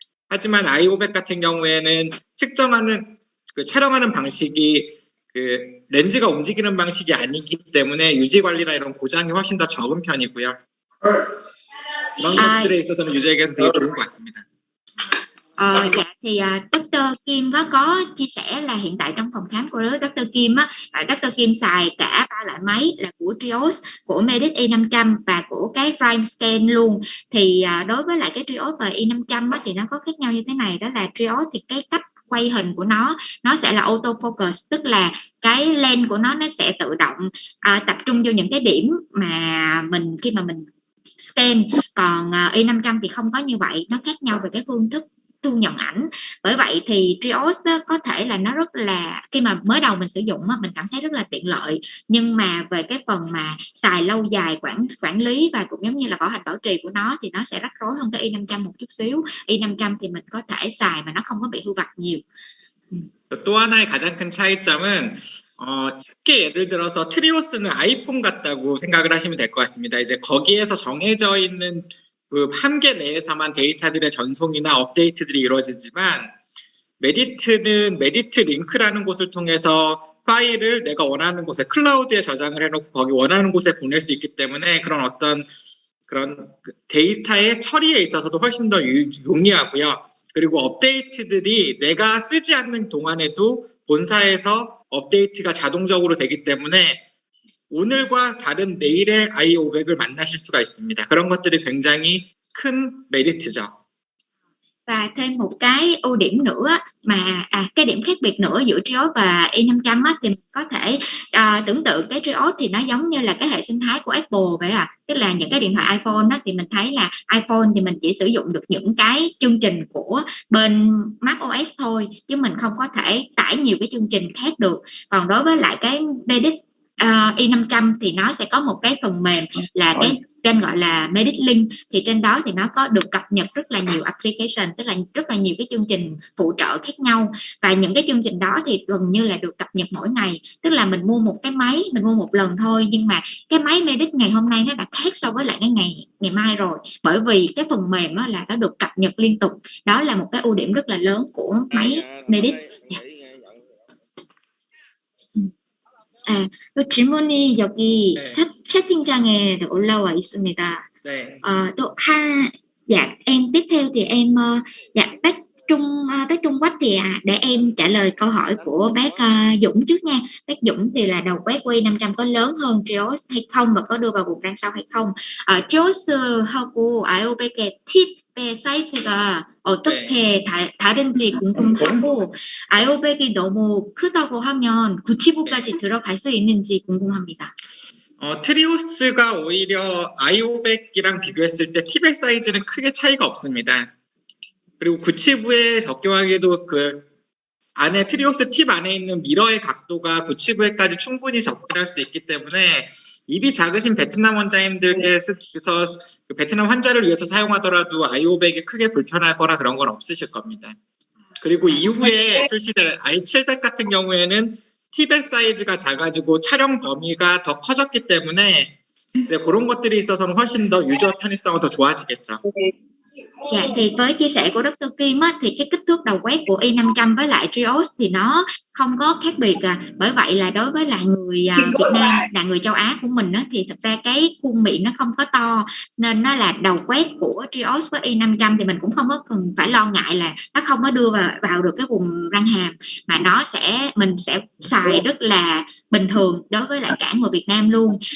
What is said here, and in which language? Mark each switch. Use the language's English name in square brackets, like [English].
[Korean] 하지만 아이오백 같은 경우에는 측정하는 촬영하는 방식이 렌즈가 움직이는 방식이 아니기 때문에 유지 관리나 이런 고장이 훨씬 더 적은 편이고요. 그런 것들에 있어서는 유지에게서 되게 좋은 것 같습니다. [Vietnamese] Dạ thì Dr. Kim có chia sẻ là hiện tại trong phòng khám của Dr. Kim á, Dr. Kim xài cả 3 loại máy là của Trios, của Medit i500 và của cái Prime Scan luôn. Thì đối với lại cái Trios và i500 á, thì nó có khác nhau như thế này, đó là Trios thì cái cách quay hình của nó sẽ là auto focus, tức là cái lens của nó sẽ tự động tập trung vô những cái điểm mà mình khi mà mình scan. Còn i500 thì không có như vậy, nó khác nhau về cái phương thức thu nhận ảnh. Bởi vậy thì Trios đó có thể là nó rất là, khi mà mới đầu mình sử dụng á, mình cảm thấy rất là tiện lợi, nhưng mà về cái phần mà xài lâu dài, quản lý và cũng giống như là bảo hành bảo trì của nó thì nó sẽ rắc rối hơn cái i500 một chút xíu. i500 thì mình có thể xài mà nó không có bị hư vặt nhiều. [Korean] 또 하나의 가장 큰 차이점은 쉽게 예를 들어서 트리오스는 아이폰 같다고 생각을 하시면 될 것 같습니다. 이제 거기에서 정해져 있는 그 한계 내에서만 데이터들의 전송이나 업데이트들이 이루어지지만 메디트는 메디트 링크라는 곳을 통해서 파일을 내가 원하는 곳에 클라우드에 저장을 해놓고 거기 원하는 곳에 보낼 수 있기 때문에 그런 어떤 그런 데이터의 처리에 있어서도 훨씬 더 용이하고요. 그리고 업데이트들이 내가 쓰지 않는 동안에도 본사에서 업데이트가 자동적으로 되기 때문에 오늘과 다른 내일의 i500을 만나실 수가 있습니다. 그런 것들이 굉장히 큰 메리트죠. [Vietnamese] Và thêm một cái ưu điểm nữa mà cái điểm khác biệt nữa giữa Trios và i500 á, thì mình có thể tưởng tượng cái Trios thì nó giống như là cái hệ sinh thái của Apple vậy tức là những cái điện thoại iPhone á, thì mình thấy là iPhone thì mình chỉ sử dụng được những cái chương trình của bên macOS thôi, chứ mình không có thể tải nhiều cái chương trình khác được. Còn đối với lại cái Medit i500 thì nó sẽ có một cái phần mềm là cái tên gọi là Medit Link, thì trên đó thì nó có được cập nhật rất là nhiều application, tức là rất là nhiều cái chương trình phụ trợ khác nhau, và những cái chương trình đó thì gần như là được cập nhật mỗi ngày. Tức là mình mua một cái máy, mình mua một lần thôi, nhưng mà cái máy Medit ngày hôm nay nó đã khác so với lại cái ngày mai rồi, bởi vì cái phần mềm đó là nó được cập nhật liên tục. Đó là một cái ưu điểm rất là lớn của máy Medit. [Korean] 그 질문이 여기 채팅창에 올라와 있습니다. 네. [Vietnamese] 또 em tiếp theo thì em bác Trung Quách thì để em trả lời câu hỏi của bác Dũng trước nha. Bác Dũng thì là đầu quét của i500 có lớn hơn Trios hay không và có đưa vào vùng rang sau hay không? [Korean] Trios하고 i500의 팁의 사이즈가 어떻게 다른지 궁금하고 i500이 너무 크다고 하면 9치부까지 들어갈 수 있는지 궁금합니다. 트리오스가 오히려 i500이랑 비교했을 때 팁의 사이즈는 크게 차이가 없습니다. 그리고 9치부에 적용하기에도 그 안에 트리오스 팁 안에 있는 미러의 각도가 9치부에까지 충분히 접근할 수 있기 때문에 입이 작으신 베트남 원장님들께서 그 베트남 환자를 위해서 사용하더라도 i500이 크게 불편할 거라 그런 건 없으실 겁니다. 그리고 이후에 출시될 i700 같은 경우에는 팁의 사이즈가 작아지고 촬영 범위가 더 커졌기 때문에 이제 그런 것들이 있어서는 훨씬 더 유저 편의성은 더 좋아지겠죠. [Vietnamese] Dạ, thì với chia sẻ của Dr. Kim á, thì cái kích thước đầu quét của i500 với lại Trios thì nó không có khác biệt bởi vậy là đối với lại người Việt Nam, là người châu Á của mình á, thì thật ra cái khuôn miệng nó không có to, nên nó là đầu quét của Trios với i500 thì mình cũng không có cần phải lo ngại là nó không có đưa vào được cái vùng răng hàm, mà mình sẽ xài rất là bình thường đối với lại cả người Việt Nam luôn.